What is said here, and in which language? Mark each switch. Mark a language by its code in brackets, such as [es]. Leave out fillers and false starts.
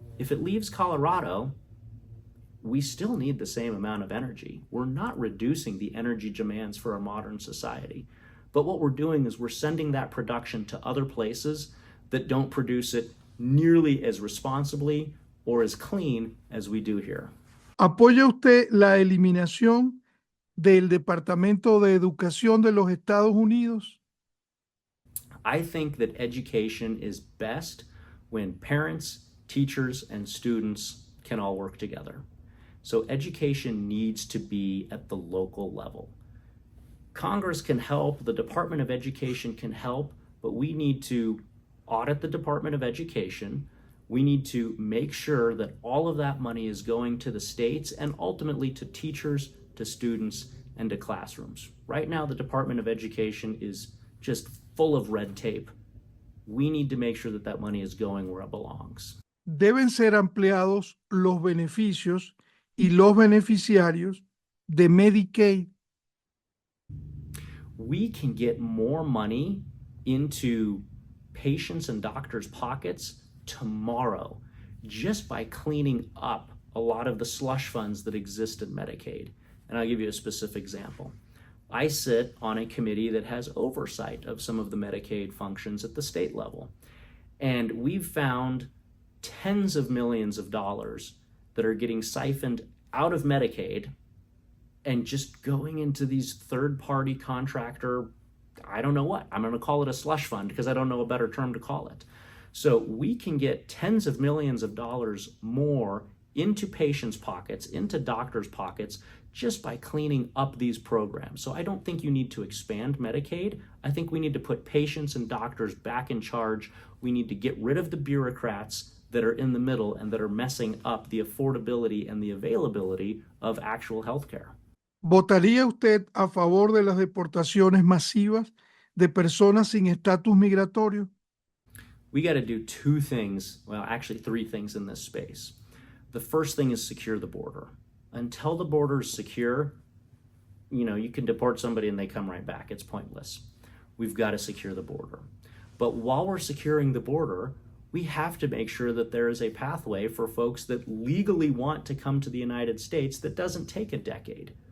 [en] If it leaves Colorado, we still need the same amount of energy. We're not reducing the energy demands for a modern society. But what we're doing is we're sending that production to other places that don't produce it nearly as responsibly or as clean as we do here. [es] ¿Apoya usted la eliminación del Departamento de Educación de los Estados Unidos? [en] I think that education is best when parents, teachers, and students can all work together. So education needs to be at the local level. Congress can help, the Department of Education can help, but we need to audit the Department of Education. We need to make sure that all of that money is going to the states and ultimately to teachers, to students, and to classrooms. Right now, the Department of Education is just full of red tape. We need to make sure that that money is going where it belongs. [es] Deben ser ampliados los beneficios y los beneficiarios de Medicaid. [en] We can get more money into patients' and doctors' pockets tomorrow just by cleaning up a lot of the slush funds that exist in Medicaid. And I'll give you a specific example. I sit on a committee that has oversight of some of the Medicaid functions at the state level. And we've found tens of millions of dollars that are getting siphoned out of Medicaid and just going into these third-party contractor, I don't know what. I'm going to call it a slush fund because I don't know a better term to call it. So we can get tens of millions of dollars more into patients' pockets, into doctors' pockets, just by cleaning up these programs. So I don't think you need to expand Medicaid. I think we need to put patients and doctors back in charge. We need to get rid of the bureaucrats that are in the middle and that are messing up the affordability and the availability of actual healthcare. [es] ¿Votaría usted a favor de las deportaciones masivas de personas sin estatus migratorio? [en] We got to do two things, well, actually three things in this space. The first thing is secure the border. Until the border is secure, you can deport somebody and they come right back. It's pointless. We've got to secure the border. But while we're securing the border, we have to make sure that there is a pathway for folks that legally want to come to the United States that doesn't take a decade.